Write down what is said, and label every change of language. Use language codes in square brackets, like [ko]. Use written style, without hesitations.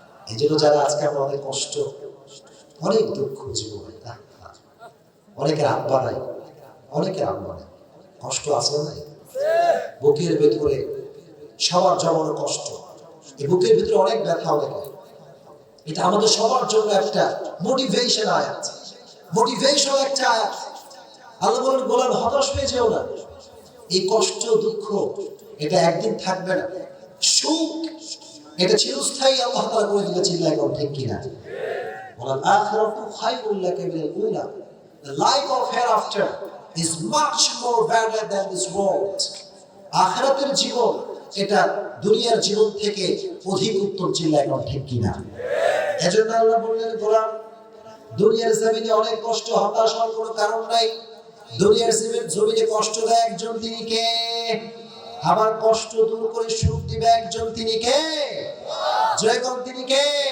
[bn] এই জন্য যারা আজকে আমাদের কষ্ট, অনেক দুঃখ জীবনে, অনেকের আব্বা নাই, অনেকের আব্বা নাই, কষ্ট আছে নাই বুকের ভেতরে, সবার জমানো কষ্ট, এই বুকের ভিতরে অনেক ব্যথা, অনেক, এটা আমাদের সবার জন্য একটা মোটিভেশন আয়াত, মোটিভেশন একটা আয়াত। আল্লাহ বলেন গোলাম হতাশ হয়ে যেও না, এই কষ্ট দুঃখ এটা একদিন থাকবে না, সুখ এটা চিরস্থায়ী আল্লাহ তাআলা করে দিলে চিল্লায় কোন ঠিক কিনা? [ar] ওয়াল আখিরাতু খায়রুল লাকা মিনাল উলা, [en] the life of hereafter is much more better than this world. [bn] আখিরাতের জীবন এটা দুনিয়ার জীবন থেকে অধিক উত্তম চিল্লায় কোন ঠিক কিনা? এজন্য আল্লাহ বললেন গোলাম দুনিয়ার জমিনে অনেক কষ্ট, হতাশ হওয়ার কোনো কারণ নাই। দুনিয়ার জমিনে কষ্ট দেয় একজন, তিনি কে? আবার কষ্ট দূর করে সুখ দিবে একজন, তিনি কে? জয় কোন তিনি কে?